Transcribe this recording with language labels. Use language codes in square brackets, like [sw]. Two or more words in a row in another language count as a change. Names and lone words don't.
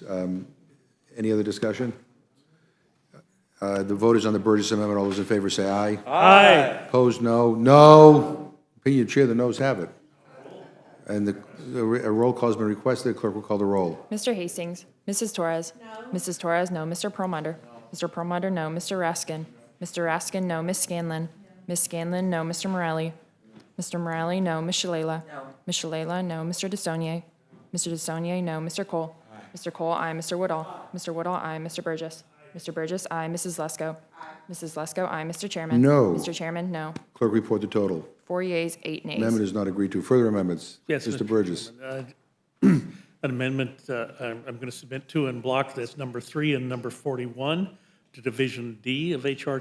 [en] Any other discussion? The vote is on the Burgess Amendment. All those in favor say aye. Aye. Opposed, no. No. Opinion chair, the noes have it. And a roll call has been requested. Clerk will call the roll. Mr. Hastings, Mrs. Torres, Mrs. Torres, no. Mr. Perlmutter, Mr. Perlmutter, no. Mr. Raskin, Mr. Raskin, no. Miss Scanlon, Miss Scanlon, no. Mr. Morelli, Mr. Morelli, no. Miss Shalala, Miss Shalala, no. Mr. DeSaulnier, Mr. DeSaulnier, no. Mr. Cole, Mr. Cole, aye. Mr. Woodall, Mr. Woodall, aye. Mr. Burgess, Mr. Burgess, aye. Mrs. Lesko, Mrs. Lesko, aye. Mr. Chairman, No. Mr. Chairman, no. Clerk report the total. 4 yeas, 8 nays. Amendment is not agreed to. Further amendments? Yes, Mr. Burgess. An amendment I'm going to submit to and block this, number 3 and number 41, to Division D of H.R.